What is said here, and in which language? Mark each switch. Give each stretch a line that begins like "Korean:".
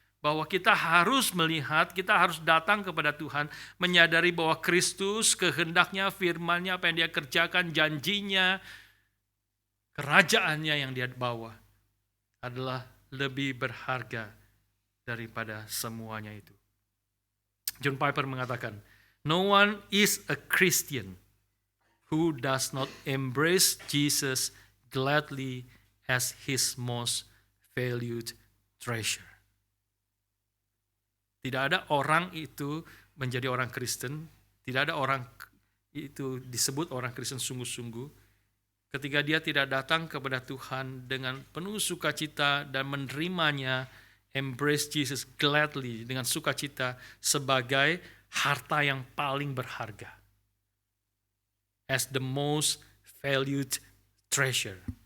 Indonesian: Bahwa kita harus melihat, kita harus datang kepada Tuhan. Menyadari bahwa Kristus, kehendaknya, firman-Nya, apa yang dia kerjakan, janjinya, kerajaannya yang dia bawa adalah lebih berharga daripada semuanya itu.
English: John Piper mengatakan, "No one is a Christian who does not embrace Jesus gladly as his most valued treasure."
Indonesian: Tidak ada orang itu menjadi orang Kristen, tidak ada orang itu disebut orang Kristen sungguh-sungguh, ketika dia tidak datang kepada Tuhan dengan penuh sukacita dan menerimanya,
English: embrace Jesus gladly
Indonesian: dengan sukacita sebagai harta yang paling berharga.
English: As the most valued treasure.